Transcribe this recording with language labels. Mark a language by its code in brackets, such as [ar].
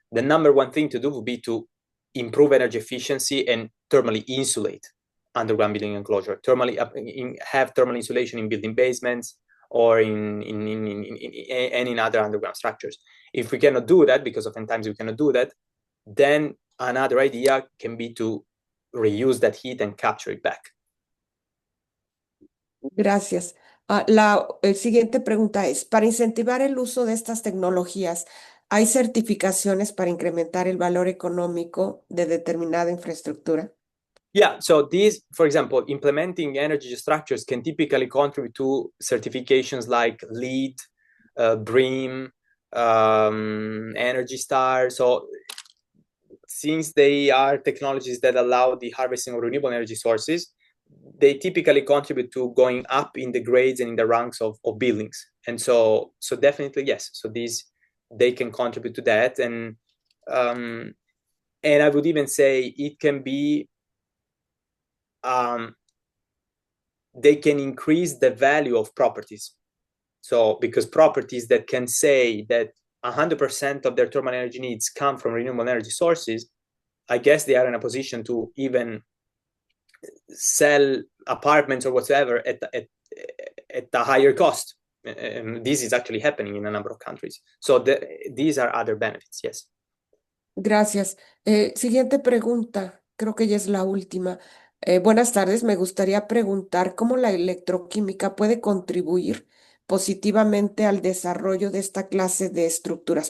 [en] The number one thing to do would be to improve energy efficiency and thermally insulate underground building enclosure, have thermal insulation in building basements or in other underground structures. If we cannot do that, because oftentimes we cannot do that, then another idea can be to reuse that heat and capture it back. [es] Gracias. La siguiente pregunta es, para incentivar el uso de estas tecnologías, ¿hay certificaciones para incrementar el valor económico de determinada infraestructura? [en] Yeah, so these, for example, implementing energy structures can typically contribute to certifications like LEED, BREEAM, Energy Star. So since they are technologies that allow the harvesting of renewable energy sources, they typically contribute to going up in the grades and in the ranks of buildings. And so definitely, yes. So they can contribute to that. And I would even say it can be, they can increase the value of properties. So because properties that can say that 100% of their thermal energy needs come from renewable energy sources, I guess they are in a position to even sell apartments or whatever at a higher cost. And this is actually happening in a number of countries. So these are other benefits, yes. [es] Gracias. Siguiente pregunta, creo que ya es la última. Buenas tardes, me gustaría preguntar cómo la electroquímica puede contribuir positivamente al desarrollo de esta clase de estructuras.